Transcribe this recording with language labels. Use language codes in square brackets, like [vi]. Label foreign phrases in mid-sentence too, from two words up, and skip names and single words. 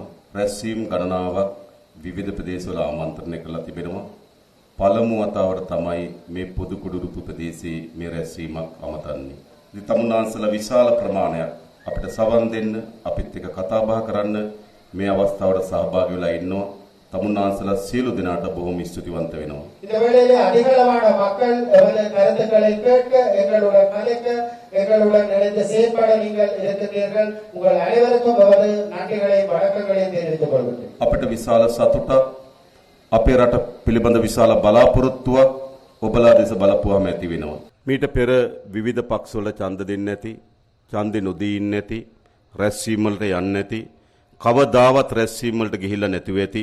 [si] රැස්වීම් ගණනාවක් විවිධ ප්‍රදේශවල ආමන්ත්‍රණය කරලා තිබෙනවා. පළමු වතාවට තමයි මේ පොදු කුඩුරුපු ප්‍රදේශයේ මේ රැස්වීමක් අමතන්නේ. ඉතින් තමුන්නාන්සලා විශාල ප්‍රමාණයක් අපිට සවන් දෙන්න, අපිත් එක්ක කතා බහ කරන්න මේ අවස්ථාවට සහභාගී වෙලා ඉන්නවා. தமுன்னான்சலா சீலு தினாட்ட பூமி ஸ்துதிவந்த வேணும். [ta] இந்த வேளையிலே அதிகளவான மக்கள் எமது கருத்துக்களை கேட்க எங்களுடன் கலைக்க எங்களுடன் இணைந்து செயற்பட நீங்கள் இருக்கிறீர்கள். உங்கள் அனைவருக்கும் எமது நன்றிகளை வணக்கங்களை தெரிவித்துக் கொள்கிறேன். [si] අපිට විශාල සතුටක් අපේ රට පිළිබඳ විශාල බලාපොරොත්තුවක් ඔබලා දෙස බලපුවාම ඇති වෙනවා. මීට පෙර විවිධ පක්ෂවල ඡන්ද දෙන්නේ නැති, ඡන්දෙ නොදී ඉන්නේ නැති, රැස්වීම් වලට යන්නේ නැති කවදාවත් රැස්වීම් වලට ගිහිල්ලා නැතිව ඇති.